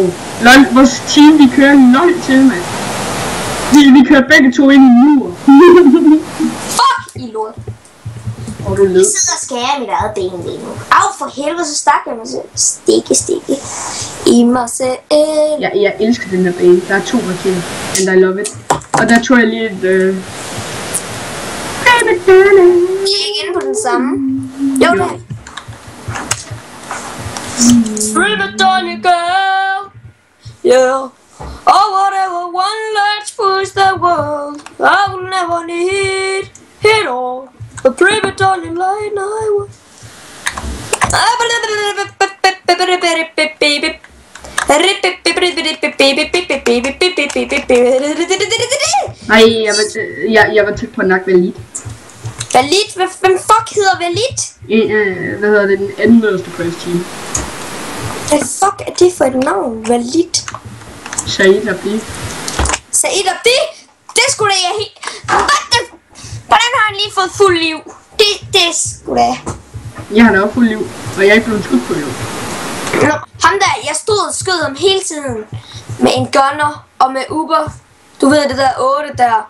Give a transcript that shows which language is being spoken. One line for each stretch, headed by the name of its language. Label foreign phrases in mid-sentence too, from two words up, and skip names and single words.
Danish: Lol, vores team, vi kører lol til, mand. Vi kører begge to ind i en mur. Fuck, I lort. Og du led. Jeg sidder og skærer mit eget ben lige nu. Au, for helvede, så stak jeg mig selv. Stikke. I mig selv. Jeg elsker den her bane. Der er 2 raketter.
English: And I love it.
Danish: Og der tog jeg lige et... I er ikke inde på den samme. Jo, det er.
English: Prima donna girl. Yeah. Oh, whatever, one large push the world. I will never need it all. A prima donna line I will.
Danish: Nej, jeg var tæt på nok Valid. Valid? Hvem fuck hedder Valid? Hvad hedder det? Den anden nederste
English: quest team.
Danish: Hvad fuck er det for et navn? Valid. Said Abdi. Said Abdi? Det skulle da jeg helt... Hvordan har han lige fået fuld liv? Det skulle da... Jeg har da også fuld liv, og jeg er ikke blevet skudt på liv. Ham der, jeg stod og skød ham hele tiden. Med en gunner og med Uber. Du ved det der 8 der.